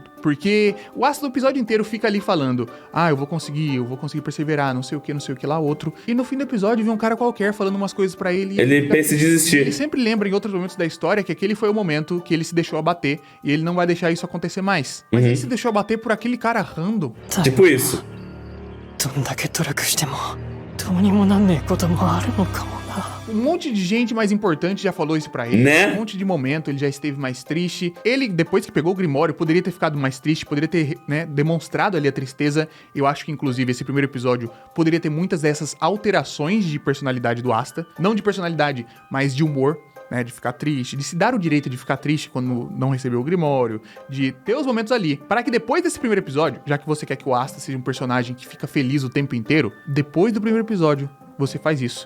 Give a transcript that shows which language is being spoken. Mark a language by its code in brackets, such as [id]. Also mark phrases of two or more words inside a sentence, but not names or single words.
[pt] Porque o Asta do episódio inteiro fica ali falando, eu vou conseguir perseverar, não sei o que lá, outro. E no fim do episódio vem um cara qualquer falando umas coisas pra ele. E Ele pensa em desistir. ele sempre lembra em outros momentos da história que aquele foi o momento que ele se deixou abater e ele não vai deixar isso acontecer mais. Mas ele se deixou abater por aquele cara random. Tipo isso. [ja] どんだけ努力してもどうにもなんねえこともあるのかもな。 [pt] Um monte de gente mais importante já falou isso pra ele. Né? Um monte de momento ele já esteve mais triste. Ele, depois que pegou o Grimório, poderia ter ficado mais triste, poderia ter, né, demonstrado ali a tristeza. Eu acho que, inclusive, esse primeiro episódio poderia ter muitas dessas alterações de personalidade do Asta. Não de personalidade, mas de humor. Né, de ficar triste, de se dar o direito de ficar triste quando não recebeu o Grimório, de ter os momentos ali, para que depois desse primeiro episódio, já que você quer que o Asta seja um personagem que fica feliz o tempo inteiro, depois do primeiro episódio, você faz isso.